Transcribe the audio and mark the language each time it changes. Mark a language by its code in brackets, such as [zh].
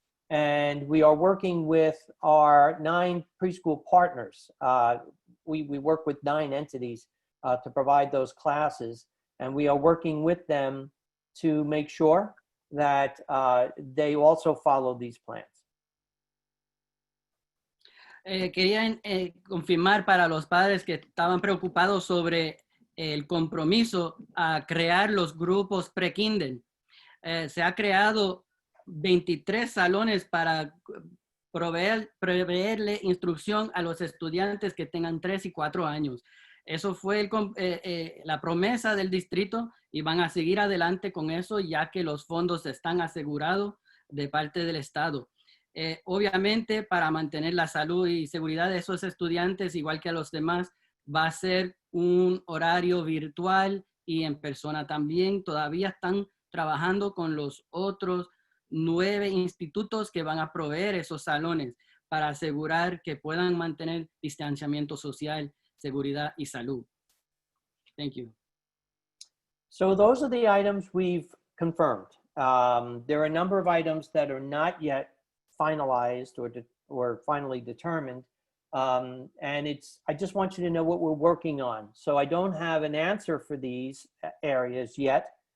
[en] And we are working with our 9 preschool partners. We work with 9 entities to provide those classes. And we are working with them to make sure that they also follow these plans. [es] Quería confirmar para los padres que estaban preocupados sobre el compromiso a crear los grupos pre-kinder. Se ha creado 23 salones para proveerle instrucción a los estudiantes que tengan 3 y 4 años. Eso fue la promesa del distrito y van a seguir adelante con eso, ya que los fondos están asegurados de parte del Estado. Obviamente, para mantener la salud y seguridad de esos estudiantes, igual que a los demás, va a ser un horario virtual y en persona también. Todavía están trabajando con los otros 9 institutos que van a proveer esos salones para asegurar que puedan mantener distanciamiento social, seguridad y salud. [en] Thank you. So those are the items we've confirmed. There are a number of items that are not yet finalized or finally determined. And I just want you to know what we're working on. So I don't have an answer for these areas yet.